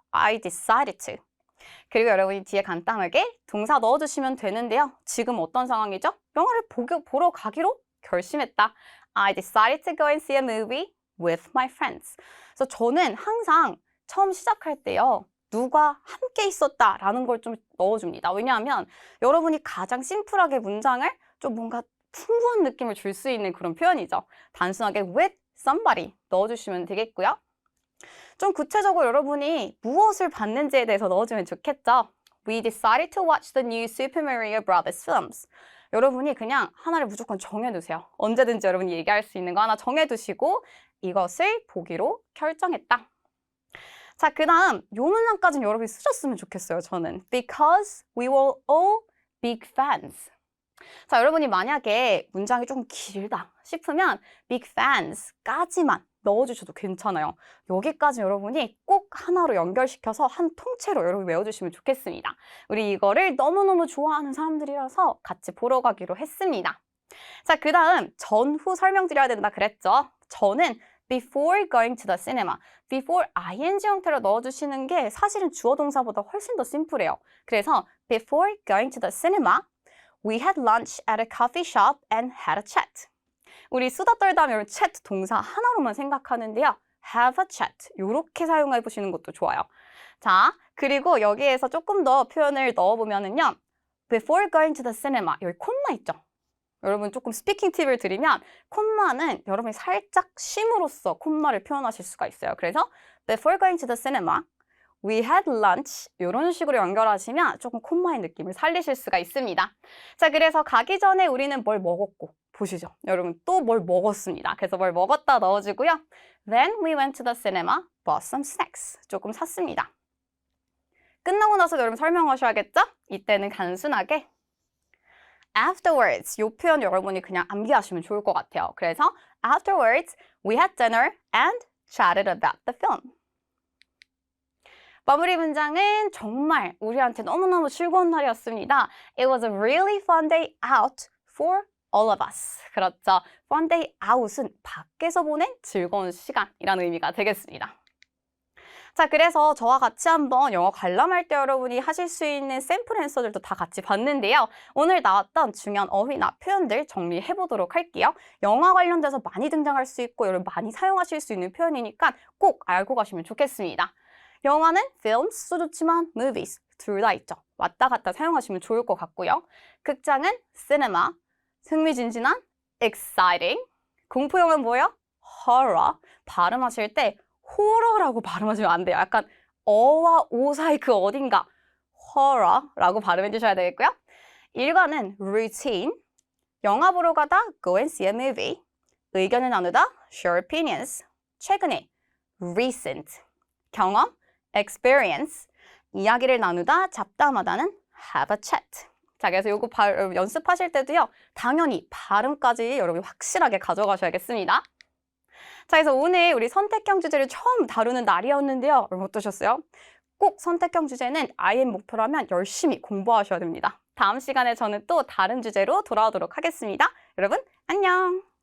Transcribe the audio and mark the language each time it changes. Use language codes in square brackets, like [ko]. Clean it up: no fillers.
[en] I decided to. [ko] 그리고 여러분이 뒤에 간단하게 동사 넣어주시면 되는데요. 지금 어떤 상황이죠? 영화를 보러 가기로 결심했다. [en] I decided to go and see a movie with my friends. [ko] 그래서 저는 항상 처음 시작할 때요. 누가 함께 있었다라는 걸 좀 넣어줍니다. 왜냐하면 여러분이 가장 심플하게 문장을 좀 뭔가 풍부한 느낌을 줄 수 있는 그런 표현이죠. 단순하게 [en] with somebody [ko] 넣어주시면 되겠고요. 좀 구체적으로 여러분이 무엇을 봤는지에 대해서 넣어주면 좋겠죠. [en] We decided to watch the new Super Mario Bros. Films. [ko] 여러분이 그냥 하나를 무조건 정해두세요. 언제든지 여러분이 얘기할 수 있는 거 하나 정해두시고 이것을 보기로 결정했다. 자, 그 다음 요 문장까지는 여러분이 쓰셨으면 좋겠어요. 저는 [en] Because we were all big fans. [ko] 자, 여러분이 만약에 문장이 조금 길다 싶으면 big fans까지만 넣어주셔도 괜찮아요. 여기까지 여러분이 꼭 하나로 연결시켜서 한 통째로 여러분이 외워주시면 좋겠습니다. 우리 이거를 너무너무 좋아하는 사람들이라서 같이 보러 가기로 했습니다. 자, 그 다음 전후 설명드려야 된다 그랬죠. 저는 [en] before going to the cinema. [ko] before ing 형태로 넣어주시는 게 사실은 주어 동사보다 훨씬 더 심플해요. [en] 그래서 before going to the cinema, we had lunch at a coffee shop and had a chat. [ko] 우리 수다 떨다 하면 chat 동사 하나로만 생각하는데요. [en] have a chat. [ko] 이렇게 사용해 보시는 것도 좋아요. 자, 그리고 여기에서 조금 더 표현을 넣어보면은요. [en] before going to the cinema. [ko] 여기 콤마 있죠? 여러분 조금 스피킹 팁을 드리면 콤마는 여러분이 살짝 쉼으로써 콤마를 표현하실 수가 있어요. 그래서 [en] before going to the cinema, we had lunch [ko] 이런 식으로 연결하시면 조금 콤마의 느낌을 살리실 수가 있습니다. 자, 그래서 가기 전에 우리는 뭘 먹었고 보시죠. 여러분 또 뭘 먹었습니다. 그래서 뭘 먹었다 넣어주고요. [en] Then we went to the cinema, bought some snacks. [ko] 조금 샀습니다. 끝나고 나서 여러분 설명하셔야겠죠? 이때는 단순하게 afterwards 이 표현 여러분이 그냥 암기하시면 좋을 것 같아요. [en] 그래서 afterwards we had dinner and chatted about the film. [ko] 마무리 문장은 정말 우리한테 너무너무 즐거운 날이었습니다. [en] It was a really fun day out for all of us. [ko] 그렇죠. fun day out은 밖에서 보낸 즐거운 시간이라는 의미가 되겠습니다. 자, 그래서 저와 같이 한번 영어 관람할 때 여러분이 하실 수 있는 샘플 앤서들도 다 같이 봤는데요. 오늘 나왔던 중요한 어휘나 표현들 정리해 보도록 할게요. 영화 관련돼서 많이 등장할 수 있고 여러분 많이 사용하실 수 있는 표현이니까 꼭 알고 가시면 좋겠습니다. 영화는 films도 좋지만 movies 둘 다 있죠. 왔다 갔다 사용하시면 좋을 것 같고요. 극장은 cinema, 흥미진진한 exciting, 공포영화는 뭐예요? [en] horror. [ko] 발음하실 때 호러라고 발음하시면 안 돼요. 약간 어와 오 사이 그 어딘가 horror라고 발음해 주셔야 되겠고요. 일과는 routine, 영화 보러 가다 [en] go and see a movie, [ko] 의견을 나누다 [en] share opinions, [ko] 최근에 recent, 경험 experience, 이야기를 나누다 잡담하다는 have a chat. 자, 그래서 요거 연습하실 때도요. 당연히 발음까지 여러분이 확실하게 가져가셔야겠습니다. 자, 그래서 오늘 우리 선택형 주제를 처음 다루는 날이었는데요. 여러분 어떠셨어요? 꼭 선택형 주제는 IM 목표라면 열심히 공부하셔야 됩니다. 다음 시간에 저는 또 다른 주제로 돌아오도록 하겠습니다. 여러분, 안녕!